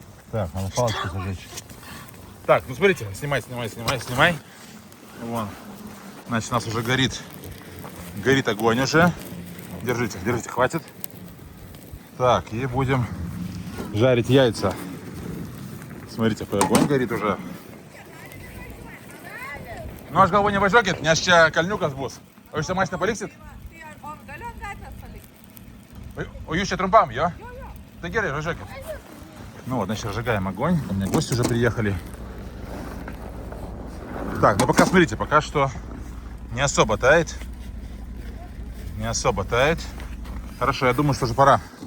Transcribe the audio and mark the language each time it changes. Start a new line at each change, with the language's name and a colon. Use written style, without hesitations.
Russian: Так, надо палочку зажечь. Так, ну смотрите, снимай. Вон. Значит, у нас уже горит огонь уже. Держите, хватит. Так, и будем жарить яйца. Смотрите, какой огонь горит уже.
Lithuanian: Nu aš galvoju, nevažiuokit, nes čia kalniukas bus. O jūs čia mašina paliksit? O jūs čia trumpam, jo? Tai gerai,
Russian: разжигай. Ну вот, значит, разжигаем огонь. У меня гости уже приехали. Так, ну пока смотрите, пока что не особо тает. Не особо тает. Хорошо, я думаю, что уже пора.